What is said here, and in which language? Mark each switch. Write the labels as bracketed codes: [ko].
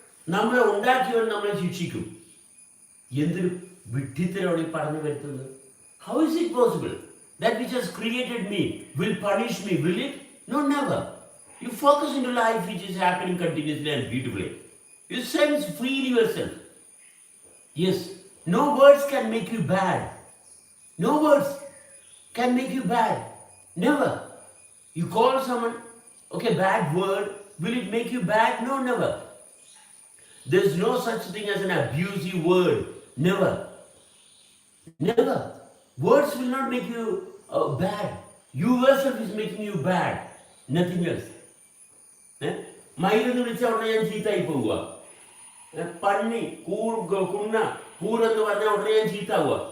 [ml] നമ്മളെ ഉണ്ടാക്കിയവൻ നമ്മളെ ശിക്ഷിക്കും. എന്തൊരു വിഡ്ഢിത്തരമാണ് ഈ പറഞ്ഞു വരുത്തുന്നത്? [en] How is it possible that which has created me will punish me? Will it? No, never. You focus into life which is happening continuously and beautifully. You sense freely yourself. Yes, no words can make you bad. No words. can make you bad. Never. You call someone, okay, bad word, will it make you bad? No, never. There's no such thing as an abusive word. Never. Never. Words will not make you bad. You yourself is making you bad. Nothing else. [ml] മയിലെന്ന് വിളിച്ചാൽ ഉടനെ ഞാൻ ചീത്തായി പോവുക. പന്നി, കുണ്ണ, കൂരെന്ന് പറഞ്ഞാൽ ഉടനെ ഞാൻ ചീത്താവുക.